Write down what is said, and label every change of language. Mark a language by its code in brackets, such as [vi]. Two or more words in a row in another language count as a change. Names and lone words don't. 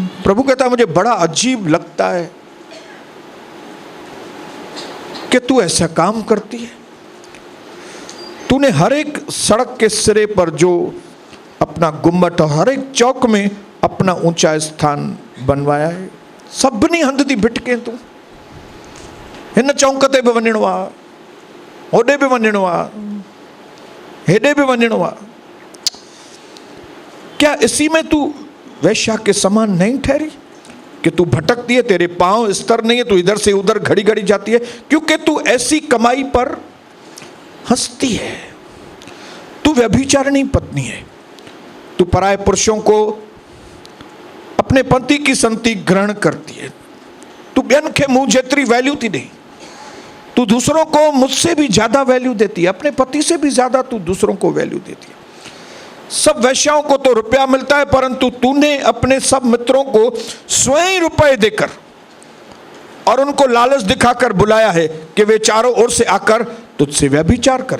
[hi] प्रभु कहता है मुझे बड़ा अजीब लगता है कि तू ऐसा काम करती है। तूने हर एक सड़क के सिरे पर जो अपना गुम्बद और हर एक चौक में अपना ऊंचा स्थान बनवाया है। [sd] सभिनी हंध दी भिटके तू हिन चौंक ते भी वञणो आ, होॾे भी वञणो आ, हेॾे भी वञणो आ। [hi] क्या इसी में तू वैश्या के समान नहीं ठहरी कि तू भटकती है, तेरे पांव स्तर नहीं है, तू इधर से उधर घड़ी घड़ी जाती है, क्योंकि तू ऐसी कमाई पर हंसती है। तू व्यभिचारिणी पत्नी है, तू पराये पुरुषों को अपने पति की संति ग्रहण करती है। [sd] तू ॿियनि खे मुंह जेतिरी वैल्यू थी ॾे, [hi] तू दूसरों को मुझसे भी ज्यादा वैल्यू देती है, अपने पति से भी ज्यादा तू दूसरों को वैल्यू देती है। सब वैश्याओं को तो रुपया मिलता है, परंतु तूने अपने सब मित्रों को स्वयं ही रुपए देकर और उनको लालच दिखाकर बुलाया है कि वे चारों ओर से आकर तुझसे व्यभिचार करें।